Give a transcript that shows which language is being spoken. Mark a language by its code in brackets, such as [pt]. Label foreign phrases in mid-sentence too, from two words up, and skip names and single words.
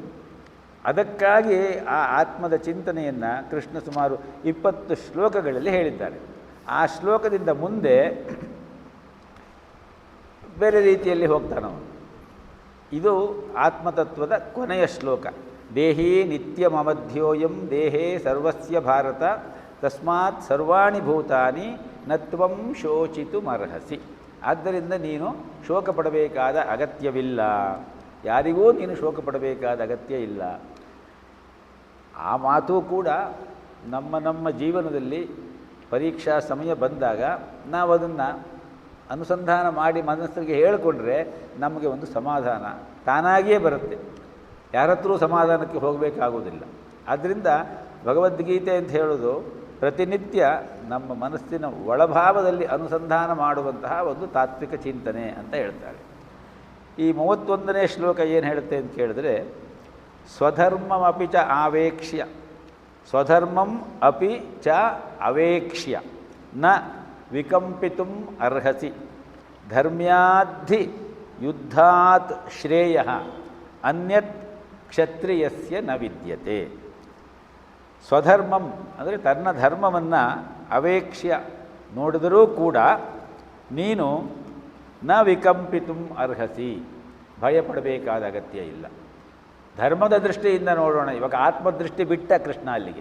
[kn] ಅದಕ್ಕಾಗಿ ಆ ಆತ್ಮದ ಚಿಂತನೆಯನ್ನು ಕೃಷ್ಣ ಸುಮಾರು 20 ಶ್ಲೋಕಗಳಲ್ಲಿ ಹೇಳಿದ್ದಾರೆ. ಆ ಶ್ಲೋಕದಿಂದ ಮುಂದೆ ಬೇರೆ ರೀತಿಯಲ್ಲಿ ಹೋಗ್ತಾನವನು. ಇದು ಆತ್ಮತತ್ವದ ಕೊನೆಯ ಶ್ಲೋಕ. [sa] ದೇಹಿ ನಿತ್ಯಮಮಧ್ಯೋಯಂ ದೇಹೇ ಸರ್ವಸ್ಯ ಭಾರತ ತಸ್ಮಾತ್ ಸರ್ವಾಣಿ ಭೂತಾನಿ ನತ್ವಂ ಶೋಚಿತುಮರ್ಹಸಿ. [kn] ಆದ್ದರಿಂದ ನೀನು ಶೋಕ ಪಡಬೇಕಾದ ಅಗತ್ಯವಿಲ್ಲ, ಯಾರಿಗೂ ನೀನು ಶೋಕ ಪಡಬೇಕಾದ ಅಗತ್ಯ ಇಲ್ಲ. ಆ ಮಾತು ಕೂಡ ನಮ್ಮ ಜೀವನದಲ್ಲಿ ಪರೀಕ್ಷಾ ಸಮಯ ಬಂದಾಗ ನಾವು ಅದನ್ನು ಅನುಸಂಧಾನ ಮಾಡಿ ಮನಸ್ಸಿಗೆ ಹೇಳಿಕೊಂಡ್ರೆ ನಮಗೆ ಒಂದು ಸಮಾಧಾನ ತಾನಾಗಿಯೇ ಬರುತ್ತೆ. ಯಾರತ್ರೂ ಸಮಾಧಾನಕ್ಕೆ ಹೋಗಬೇಕಾಗುವುದಿಲ್ಲ. ಆದ್ದರಿಂದ ಭಗವದ್ಗೀತೆ ಅಂತ ಹೇಳೋದು ಪ್ರತಿನಿತ್ಯ ನಮ್ಮ ಮನಸ್ಸಿನ ಒಳಭಾವದಲ್ಲಿ ಅನುಸಂಧಾನ ಮಾಡುವಂತಹ ಒಂದು ತಾತ್ವಿಕ ಚಿಂತನೆ ಅಂತ ಹೇಳ್ತಾರೆ. ಈ 31ನೇ ಶ್ಲೋಕ ಏನು ಹೇಳುತ್ತೆ ಅಂತ ಕೇಳಿದ್ರೆ, [sa] ಸ್ವಧರ್ಮಮಪಿ ಚ ಆವೇಕ್ಷ್ಯ, ಸ್ವಧರ್ಮಂ ಅಪಿ ಚ ಅವೇಕ್ಷ್ಯ ನ ವಿಕಂಪಿತುಂ ಅರ್ಹಸಿ, ಧರ್ಮ್ಯಾಧಿ ಯುದ್ಧಾತ್ ಶ್ರೇಯಃ ಅನ್ಯತ್ ಕ್ಷತ್ರಿಯಸ್ಯ ನ ವಿದ್ಯತೆ. [kn] ಸ್ವಧರ್ಮಂ ಅಂದರೆ ತನ್ನ ಧರ್ಮವನ್ನು ಅವೇಕ್ಷ್ಯ ನೋಡಿದರೂ ಕೂಡ ನೀನು [sa] ನ ವಿಕಂಪಿತುಂ ಅರ್ಹಸಿ, [kn] ಭಯಪಡಬೇಕಾದ ಅಗತ್ಯ ಇಲ್ಲ. ಧರ್ಮದ ದೃಷ್ಟಿಯಿಂದ ನೋಡೋಣ. ಇವಾಗ ಆತ್ಮದೃಷ್ಟಿ ಬಿಟ್ಟ ಕೃಷ್ಣ ಅಲ್ಲಿಗೆ.